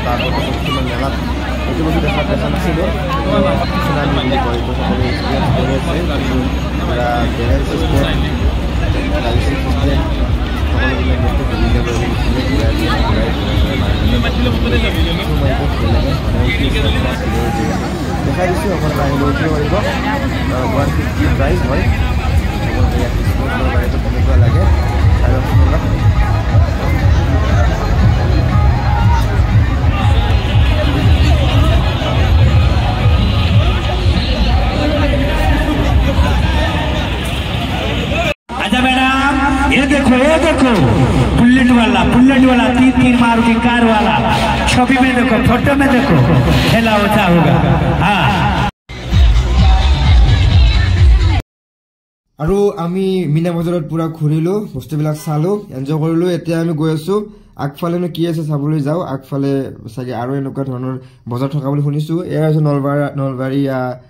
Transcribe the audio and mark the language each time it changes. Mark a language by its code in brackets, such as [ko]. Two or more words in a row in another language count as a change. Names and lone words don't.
[as] তাৰ আগতে কিছুমান মেলাত এইটো বস্তু দেখা নাছিলোঁ চুনামি বুলি কয় এইটো সকলো এক্সপিৰিয়েঞ্চ কৰি আছে পুৰা [en] barrel system [as] গাড়ী চিষ্টেম সকলোবিলাক বস্তু ঘূৰি যাব দেখাই দিছোঁ অকল আহিলে উঠিব পাৰিব 150 প্ৰাইজ হয় কেনেকুৱা লাগে আৰু [hi] देखो बुलेट वाला 3 मारुति कार वाला छवि में देखो फोटो में देखो खेला होता होगा हाँ [as] আৰু আমি মিনা বজাৰত পুৰা ঘূৰিলো বস্তুবিলাক চালো এনজয় কৰিলো এতিয়া আমি গৈ আছো আগফালেনো কি আছে চাবলৈ যাও আগফালে সাগে আৰু এনেকুৱা ধৰণৰ বজাৰ থকা বুলি শুনিছো এয়া আছে নলবাৰীয়া